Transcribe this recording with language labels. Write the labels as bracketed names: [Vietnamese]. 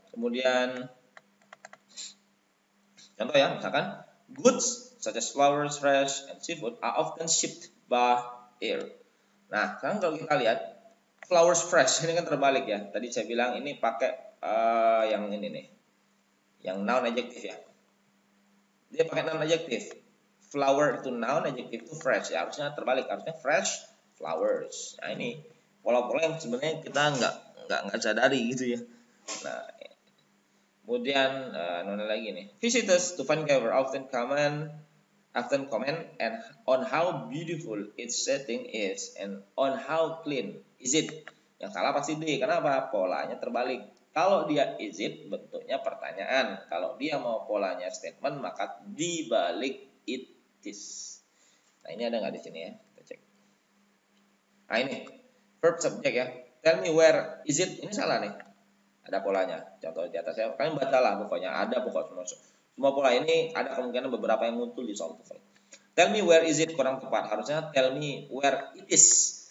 [Indonesian] Kemudian contoh ya, misalkan [English] goods such as flowers, fresh, and seafood are often shipped by air. [Indonesian] Nah, sekarang kalau kita lihat flowers fresh ini kan terbalik ya. Tadi saya bilang ini pakai yang ini nih, yang noun adjective ya. Dia pakai noun adjective. Flower itu noun, adjective itu fresh. Ya, harusnya terbalik, harusnya fresh flowers. Nah, ini pola-pola yang sebenarnya kita nggak sadari gitu ya. Nah, kemudian mana lagi nih? [English] Visitors to Vancouver often comment and on how beautiful its setting is and on how clean is it. [Indonesian] Yang salah pasti D. Kenapa? Polanya terbalik. Kalau dia is it bentuknya pertanyaan. Kalau dia mau polanya statement maka dibalik it is. Nah, ini ada nggak di sini ya? Kita cek. Nah, ini verb subject ya. [English] Tell me where is it. [Indonesian] Ini salah nih. Ada polanya. Contoh di atas ya. Kalian bacalah pokoknya. Ada pokoknya semua pola ini ada kemungkinan beberapa yang muncul di soal TOEFL. [English] Tell me where is it [Indonesian] kurang tepat. Harusnya [English] tell me where it is.